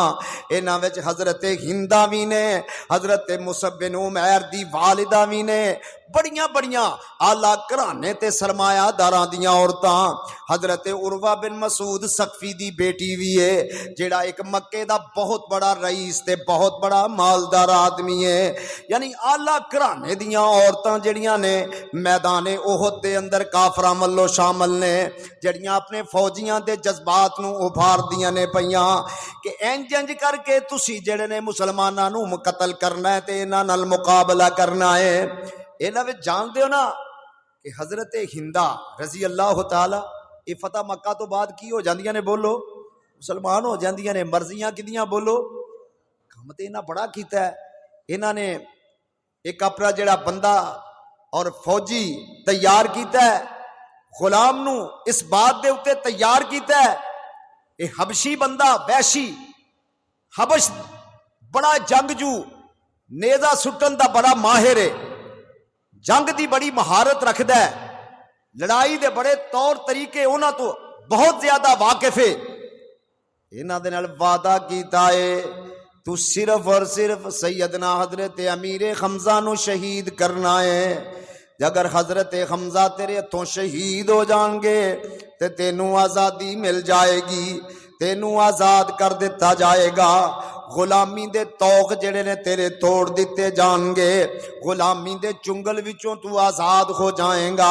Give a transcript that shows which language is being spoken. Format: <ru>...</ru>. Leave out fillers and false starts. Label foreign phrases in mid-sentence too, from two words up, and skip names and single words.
<pa>انہاں وچ حضرت ہندا وی نے، حضرت مصعب بن عمیر دی والدہ وی نے، بڑیاں بڑیاں اعلیٰ گھرانے تے سرمایہ داراں دیاں عورتاں، حضرت عروہ بن مسعود ثقفی دی بیٹی وی ہے جیڑا ایک مکے دا بہت بڑا رئیس تے بہت بڑا مالدار آدمی ہے، یعنی اعلیٰ گھرانے دیاں عورتاں جڑیاں نے میدان احد دے اندر کافراں ملو شامل نے، جڑیاں اپنے فوجیاں دے جذبات نو ابھار دیاں نے پیاں کہ انج انج کر کے تسی جڑے نے مسلماناں نو قتل کرنا ہے تے انہاں نال مقابلہ کرنا ہے۔ انہاں وچ جان دیو نا کہ حضرت ہندا</pa> <ar>رضی اللہ تعالی</ar> <pa>یہ فتح مکہ تو بعد کی ہو جاندیاں نے، بولو مسلمان ہو جاندیاں نے، مرضیاں کدیاں بولو، کم تے انہاں بڑا کیتا ہے۔ انہاں نے ایک اپنا جڑا بندہ اور فوجی تیار کیتا ہے، غلام نو اس بات دے اتے تیار کیتا ہے، اے حبشی بندہ وحشی حبش بڑا جنگجو، نیزہ سٹن دا بڑا ماہر ہے، جنگ دی بڑی مہارت رکھدا ہے، لڑائی دے بڑے طور طریقے انہاں تو بہت زیادہ واقف ہے۔ انہاں دے نال وعدہ کیتا ہے تو صرف اور صرف سیدنا حضرت امیر حمزہ نو شہید کرنا ہے۔ اگر حضرت حمزہ تیرے ہتھوں شہید ہو جان گے تے تینوں آزادی مل جائے گی، تینوں آزاد کر دیتا جائے گا، غلامی دے توق جڑے نے تیرے توڑ دیتے جان گے، غلامی دے چنگل وچوں تو آزاد ہو جائیں گا۔</pa>